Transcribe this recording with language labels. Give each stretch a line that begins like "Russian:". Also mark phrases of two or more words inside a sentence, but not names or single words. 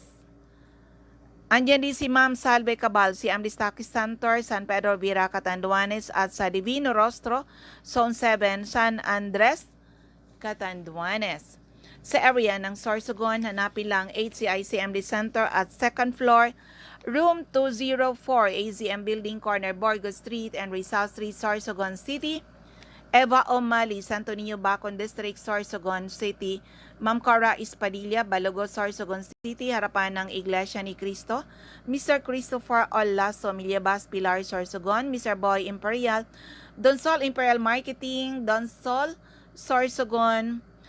Filipino: Andiyan din si Ma'am Salve Cabal, si Amdi Stockist Center, San Pedro, Vera, Catanduanes. At sa Divino Rostro, Zone 7, San Andres, Catanduanes. Sa area ng Sorsogon, hanapin lang HCI-CMD Center at
English: second floor,
Filipino: Room 204, AZM Building, Corner Borgo Street and Rizal Street, Sorsogon City. Eva O'Malley, Santo Niño, Bacon District, Sorsogon City. Ma'am Cora Espadilla, Balogo, Sorsogon City, harapan ng Iglesia ni Cristo. Mr. Christopher Olaso, Milyabas, Pilar, Sorsogon. Mr. Boy Imperial, Donsol Imperial Marketing, Donsol, Sorsogon.